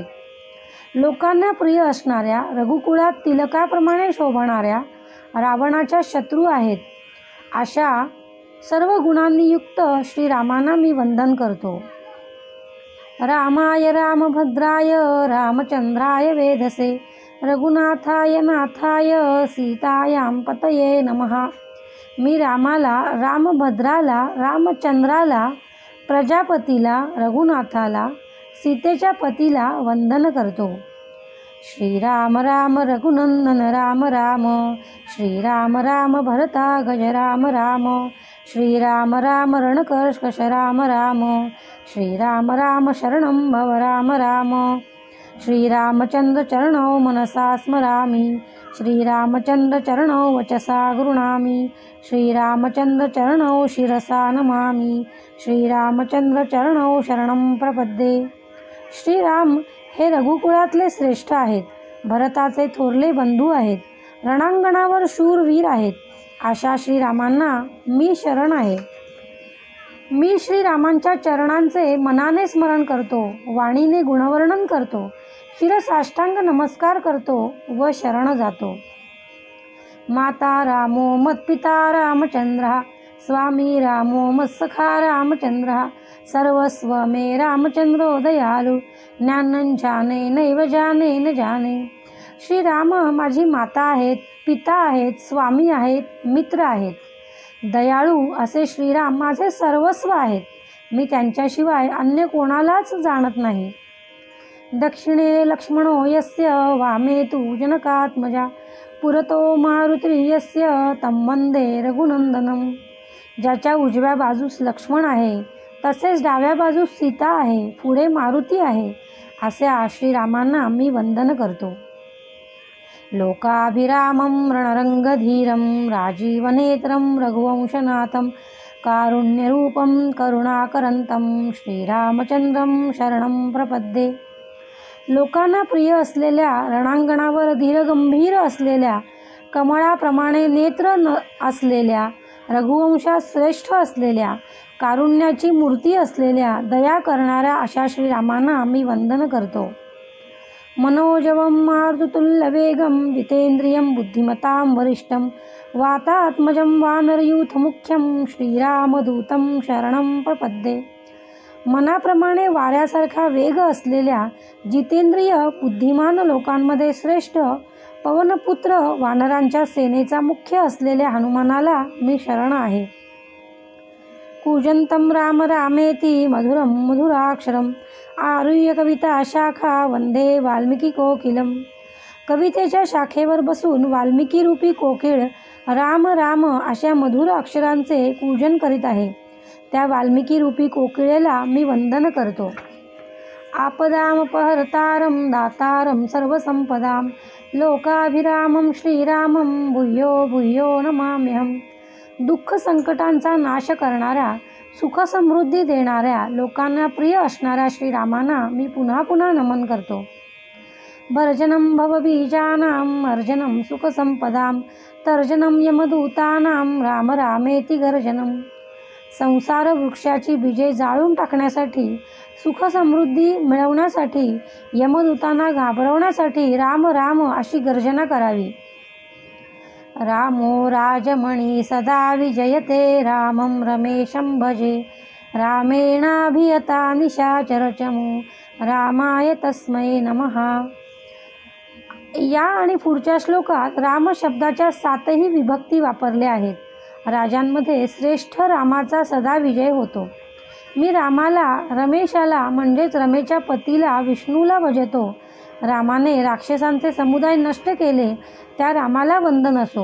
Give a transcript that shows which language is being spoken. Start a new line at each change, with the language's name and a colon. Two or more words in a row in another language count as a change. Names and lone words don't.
Marathi: लोकांना प्रिय असणाऱ्या रघुकुळात तिलकाप्रमाणे शोभणाऱ्या रावणाच्या शत्रू आहेत. अशा सर्व गुणांनी युक्त श्रीरामांना मी वंदन करतो.
Sanskrit: रामाय रामभद्राय रामचंद्राय वेधसे रघुनाथाय नाथाय सीतायां पतये नमः.
Marathi: मी रामाला रामभद्राला रामचंद्राला प्रजापतीला रघुनाथाला सीतेच्या पतीला वंदन करतो.
Sanskrit: श्रीराम राम रघुनंदन राम राम श्रीराम राम भरता गज राम राम श्रीराम राम रणकर्कश राम राम श्रीराम राम शरणं भव राम राम. श्रीरामचंद्र चरणौ मनसा स्मरामि श्रीरामचंद्र चरणौ वचसा गृह्णामि श्रीरामचंद्र चरणौ शिरसा नमामि श्रीरामचंद्र चरणौ शरणं प्रपद्ये.
Marathi: श्रीराम हे रघुकुळातले श्रेष्ठ आहेत. भरताचे थोरले बंधू आहेत. रणांगणावर शूरवीर आहेत. अशा श्रीरामांना मी शरण आहे. मी श्रीरामांच्या चरणांचे मनाने स्मरण करतो, वाणीने गुणवर्णन करतो, शिरसाष्टांग नमस्कार करतो व शरण जातो.
Sanskrit: माता रामो मत्पिता रामचंद्र स्वामी रामो मत्सखा रामचंद्र सर्वस्व मे रामचंद्रो दयालु ज्ञानं जाने नैव जाने न जाने.
Marathi: श्रीराम माझी माता आहेत, पिता आहेत, स्वामी आहेत, मित्र आहेत. दयाळू असे श्रीराम माझे सर्वस्व आहेत. मी त्यांच्याशिवाय अन्य कोणालाच जाणत नाही.
Sanskrit: दक्षिणे लक्ष्मणो यस्य वामे तु जनकात्मजा पुरतो मारुती यस्य तं वंदे रघुनंदनम.
Marathi: ज्याच्या उजव्या बाजूस लक्ष्मण आहे, तसेच डाव्या बाजूस सीता आहे, पुढे मारुती आहे, अशा श्रीरामांना मी वंदन करतो.
Sanskrit: लोकाभिरामं रणरंगधीरं राजीवनेत्रं रघुवंशनाथं कारुण्यरूपं करुणाकरंतं श्रीरामचंद्रं शरणं प्रपद्ये.
Marathi: लोकांना प्रिय असलेल्या, रणांगणावर धीरगंभीर असलेल्या, कमळाप्रमाणे नेत्र असलेल्या, रघुवंशात श्रेष्ठ असलेल्या, कारुण्याची मूर्ती असलेल्या, दया करणाऱ्या अशा श्रीरामांना मी वंदन करतो.
Sanskrit: मनोजवं मारुततुल्यवेगं जितेंद्रियं बुद्धिमतां वरिष्ठं वातात्मजं वानरयूथमुख्यं श्रीरामदूतं शरणं प्रपद्ये.
Marathi: मनाप्रमाणे वाऱ्यासारखा वेग असलेल्या, जितेंद्रिय बुद्धिमान लोकांमध्ये श्रेष्ठ, पवनपुत्र वानरांच्या सेनेचा मुख्य असलेल्या हनुमानाला मी शरण आहे.
Sanskrit: कूजन्तं राम रामेति मधुरं मधुराक्षरम् आरुह्य कविता शाखा वंदे वाल्मिकी कोकिलम.
Marathi: कवितेच्या शाखेवर बसून वाल्मिकी रूपी कोकिळ राम राम अशा मधुर अक्षरांचे पूजन करीत आहे. त्या वाल्मिकी रूपी कोकिळेला मी वंदन करतो.
Sanskrit: आपदामपहर्तारं दातारं सर्वसंपदां लोकाभिरामं श्रीरामं भूयो भूयो नमाम्यहं.
Marathi: दुःख संकटांचा नाश करणाऱ्या, सुख समृद्धी देणाऱ्या, लोकांना प्रिय असणाऱ्या श्रीरामांना मी पुन्हा पुन्हा नमन करतो.
Sanskrit: भर्जनं भवबीजानां अर्जनं सुखसंपदां तर्जनं यमदूतानां राम रामेति गर्जनं.
Marathi: संसार वृक्षाची बीजे जाळून टाकण्यासाठी, सुख समृद्धी मिळवण्यासाठी, यमदूतांना घाबरवण्यासाठी राम राम अशी गर्जना करावी.
Sanskrit: रामो राजमणी सदा विजयते रामं रमेशं भजे रामेणाभियता निशाचरचमू रामाय तस्मै नमः.
Marathi: या आणि पुढच्या श्लोकात राम शब्दाच्या 7ही विभक्ती वापरल्या आहेत. राजांमध्ये श्रेष्ठ रामाचा सदा विजय होतो. मी रामाला, रमेशाला म्हणजेच रमेच्या पतीला विष्णूला भजतो. रामाने राक्षसांचे समुदाय नष्ट केले, त्या रामाला वंदन असो.